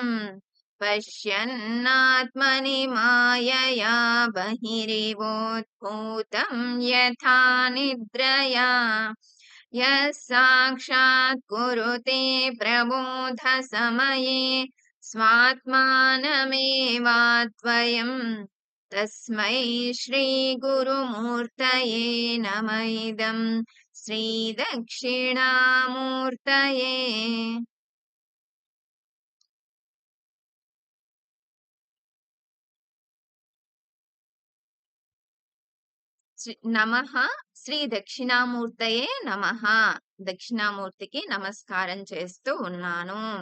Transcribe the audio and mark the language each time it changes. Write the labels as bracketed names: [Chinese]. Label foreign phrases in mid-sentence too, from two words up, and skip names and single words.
[Sanskrit] पश्यन्नात्मनि मायया बहिरिवोद्भूतं यथा निद्रया यः साक्षात् कुरुते प्रबोध समये स्वात्मानमेवाद्वयम् तस्मै श्रीगुरुमूर्तये नम इदम्। श्रीदक्षिणामूर्तये నమః. శ్రీ దక్షిణామూర్తయే నమః. [Telugu] దక్షిణామూర్తికి నమస్కారం చేస్తూ ఉన్నాను.